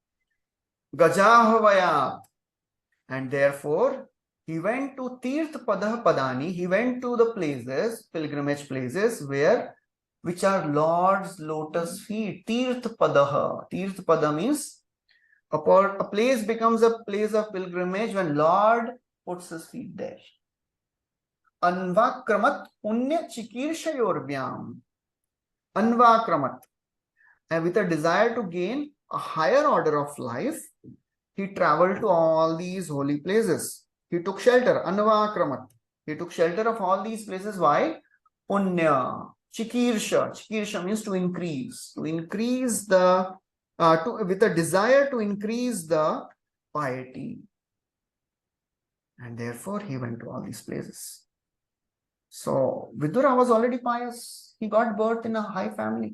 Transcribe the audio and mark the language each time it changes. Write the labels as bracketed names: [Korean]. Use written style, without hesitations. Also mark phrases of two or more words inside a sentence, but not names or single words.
[English] Gajahavayat, and therefore he went to [Sanskrit] Tirth Padah Padani, [English] he went to the places, pilgrimage places, which are Lord's lotus feet. [Sanskrit] Tirth Padaha. Tirth Pada [English] means a place becomes a place of pilgrimage when Lord puts his feet there. [Sanskrit] Anvakramat punya chikirshayorvyam. Anvakramat. [English] And with a desire to gain a higher order of life, he traveled to all these holy places. He took shelter. Anvakramat. He took shelter of all these places. Why? [Sanskrit] Punya. Chikirsha. [English] Chikirsha means to increase. To increase the, with a desire to increase the piety. And therefore, he went to all these places. So, Vidura was already pious. he got birth in a high family.